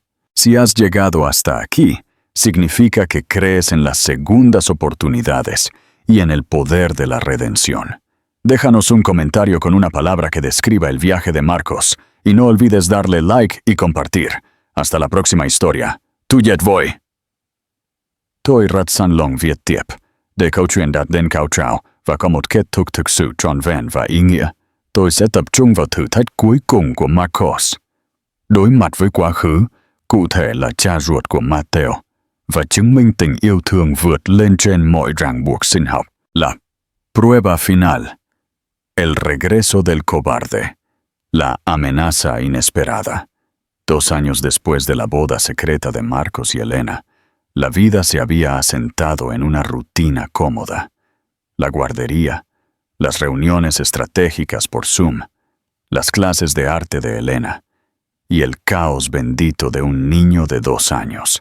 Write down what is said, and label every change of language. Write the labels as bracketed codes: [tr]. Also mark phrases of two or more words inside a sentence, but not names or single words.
[es] Si has llegado hasta aquí, significa que crees en las segundas oportunidades y en el poder de la redención. Déjanos un comentario con una palabra que describa el viaje de Marcos y no olvides darle like y compartir. Hasta la próxima historia. [vi] Tuyet voy. Tôi rat san long viet tiep. De câu chuyện đạt đến cao trào và có một kết thúc thực sự trọn vẹn và ý nghĩa. Tôi sẽ tập trung vào thử thách cuối cùng của Marcos. Đối mặt với quá khứ, cụ thể là cha ruột của Mateo, và chứng minh tình yêu thương vượt lên trên mọi ràng buộc sinh học. [es] La prueba final. El regreso del cobarde. La amenaza inesperada. 2 años después de la boda secreta de Marcos y Elena, la vida se había asentado en una rutina cómoda. La guardería, las reuniones estratégicas por Zoom, las clases de arte de Elena y el caos bendito de un niño de 2 años.